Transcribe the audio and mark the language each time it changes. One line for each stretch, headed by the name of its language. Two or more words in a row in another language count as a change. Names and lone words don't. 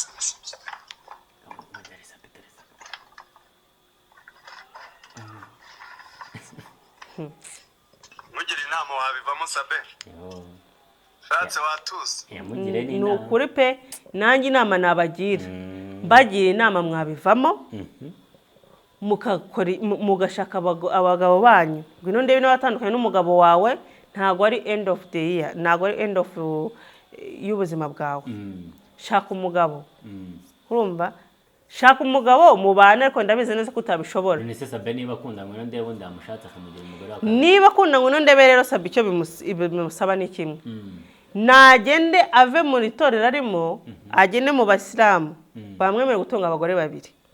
Kinyarwanda: mugira inama wabivamo Sabe shatse watuze. Ni ukuri pe nanjye inama nabagira bagira inama mwabivamo mugashaka abagabo banyu ngwino ndebe n'abatandukanye n'umugabo wawe ntago ari
English: end of the year
Kinyarwanda: ntago ari
English: end of
Kinyarwanda: y'ubuzima bwawe. Shaka umugabo urumva shaka umugabo mubane ariko ndabizi neza ko utabishobora. None se Sabe niba akunda ngwino ndebe undi amushatse akamugira umugore wako niba akunda ngwino ndebe rero Sabe icyo bimusaba ni kimwe nagende ave muri torero arimo agende mu basilamu bamwemerera gutunga abagore babiri.